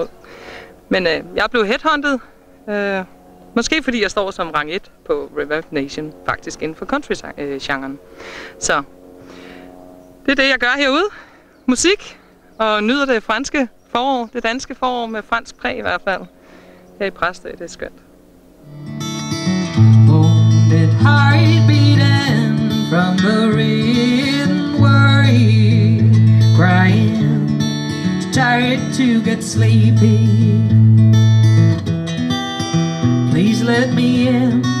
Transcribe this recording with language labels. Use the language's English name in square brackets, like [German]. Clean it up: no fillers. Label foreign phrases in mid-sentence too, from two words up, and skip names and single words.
[Danish] Men jeg er blevet headhunted. Måske fordi jeg står som rang 1 på Reverb Nation, faktisk inden for country-genren. Så det er det, jeg gør herude. Musik, og nyder det franske forår, det danske forår med fransk præg i hvert fald. Her i Præstø, det er skønt. [English] Wounded heart beating from the written worry, crying, tired to get sleepy. Please let me in.